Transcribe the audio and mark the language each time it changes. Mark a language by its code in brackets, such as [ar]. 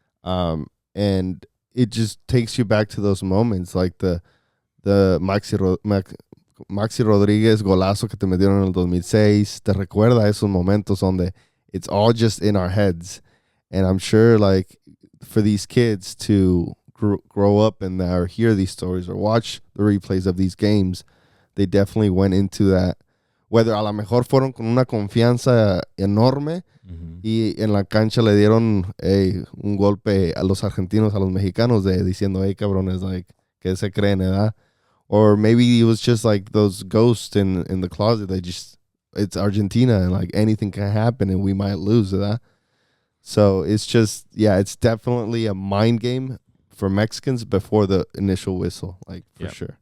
[en] And it just takes you back to those moments, like the Maxi Rodríguez [es] golazo que te metieron en el 2006. Te recuerda esos momentos donde [en] it's all just in our heads. And I'm sure, like, for these kids to grow up and or hear these stories or watch the replays of these games, they definitely went into that. [es] Whether a lo mejor fueron con una confianza enorme y en la cancha le dieron un golpe a los argentinos, a los mexicanos, diciendo, hey, cabrones, like, que se creen, ¿verdad? [en] Or maybe it was just like those ghosts in the closet. It's Argentina, and like anything can happen and we might lose, ¿verdad? So it's just, it's definitely a mind game for Mexicans before the initial whistle, like, for sure.